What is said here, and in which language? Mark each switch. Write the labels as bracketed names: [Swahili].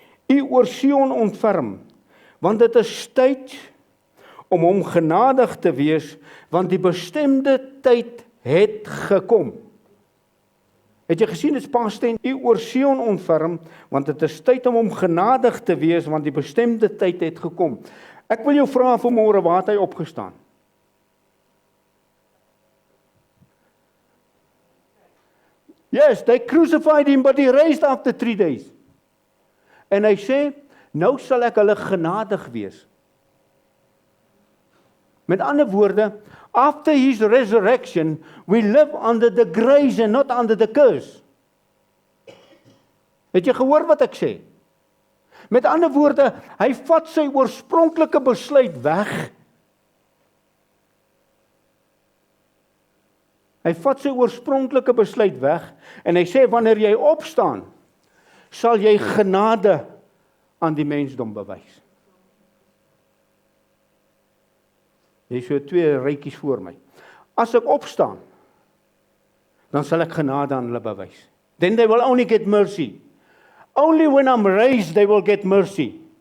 [Afrikaans] U oor Sion ontferm, want dit is tyd om hom genadig te wees, want die bestemde tyd het gekom. Het jy gesien, dit is past tense, U oor Sion ontferm, want dit is tyd om hom genadig te wees, want die bestemde tyd het gekom. Ek wil jou vra vanmôre, waar het hy opgestaan? [English] Yes, they crucified him, but he raised after 3 days. [Afrikaans] En hy sê, nou sal ek hulle genadig wees. Met ander woorde, [English] after his resurrection, we live under the grace and not under the curse. [Afrikaans] Het jy gehoor wat ek sê? Met ander woorde, hy vat sy oorspronklike besluit weg. Hy vat sy oorspronklike besluit weg en hy sê, wanneer jy opstaan, sal jy genade aan die mensdom bewys. Jy so 2 rytjies voor my. As ek opstaan, dan sal ek genade aan hulle bewys. [English] Then they will only get mercy. Only when I'm raised, they will get mercy.